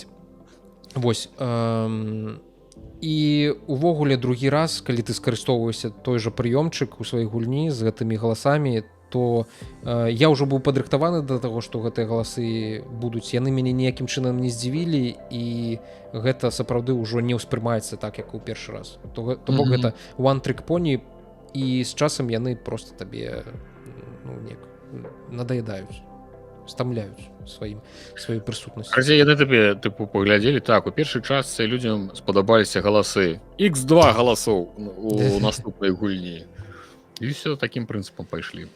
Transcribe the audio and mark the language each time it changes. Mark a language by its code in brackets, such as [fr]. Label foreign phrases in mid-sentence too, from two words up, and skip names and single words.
[be] Вось, і увогуле другі раз, калі ты скарыстоўваешся той жа прыёмчык у сваёй гульні з гэтымі галасамі, то я ўжо быў падрыхтаваны да таго, што гэтыя галасы будуць, яны мяне ніякім чынам не здзівілі, і гэта сапраўды ўжо не ўспрымаецца так, як у першы раз. То бок гэта [en] one trick pony, [be] і з часам яны просто табе надаядаюць, стамляюць сваёй прысутнасцю. Яны табе тыпу паглядзелі, так, у першай частцы людзям спадабаліся галасы, X2 галасоў у наступнай гульні, і ўсё такім прынцыпам пайшлі.